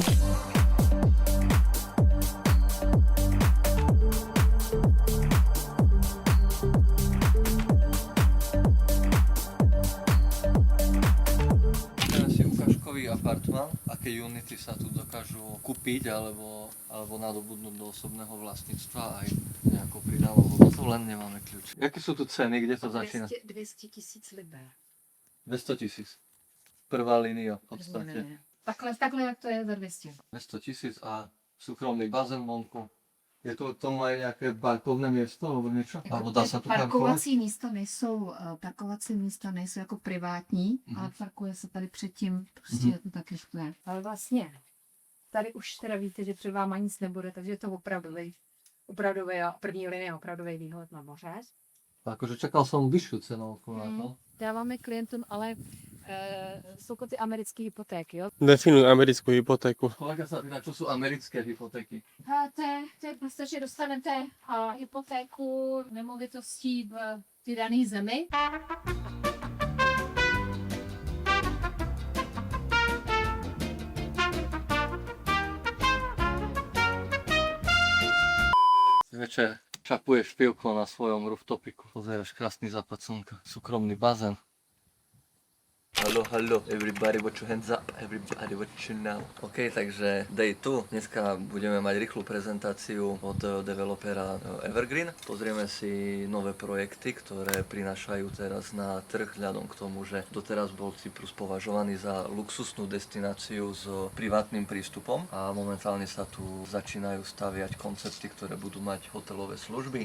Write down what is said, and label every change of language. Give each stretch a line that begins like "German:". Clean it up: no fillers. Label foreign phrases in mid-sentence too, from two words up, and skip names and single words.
Slovak: Apartman, aké unity sa tu dokážu kúpiť alebo nadobudnúť do osobného vlastníctva aj nejakou pridanou hodnotou, len nemáme kľúč. Jaké sú tu ceny, kde to začína? 200 000 liber. 200 000. Prvá línia v podstate.
Czech: Takhle jak to je za 200.
Slovak: 200 000 a súkromný bazén vonku. Je to tomu aj nejaké parkovné miesto alebo niečo? Alebo dá sa tu
Czech: parkovací místa nejsou jako privátní, ale parkuje se tady předtím, prostě je to taky skvělé. Ale vlastně, tady už teda víte, že před váma nic nebude, takže je to opravdový a první linie opravdový výhled na moře.
Slovak: Akože čakal som vyššiu cenu okolo na to.
Czech: Dáváme klientům, ale jsou to ty americké hypotéky, jo?
Slovak: Definuj americkú hypotéku. Kolega sa pýta, čo sú americké hypotéky?
Czech: To je prostě, že dostanete hypotéku nemovitostí v dané zemi.
Slovak: Večer čapuješ pivko na svojom rooftopiku. Pozeráš krásny západ slnka. Súkromný bazén.
English: Hallo, everybody watch your hands up, everybody watch you now.
Slovak: OK, takže day 2. Dneska budeme mať rýchlu prezentáciu od developera Evergreen. Pozrieme si nové projekty, ktoré prinášajú teraz na trh, vzhľadom k tomu, že doteraz bol Cyprus považovaný za luxusnú destináciu s privátnym prístupom a momentálne sa tu začínajú staviať koncepty, ktoré budú mať hotelové služby.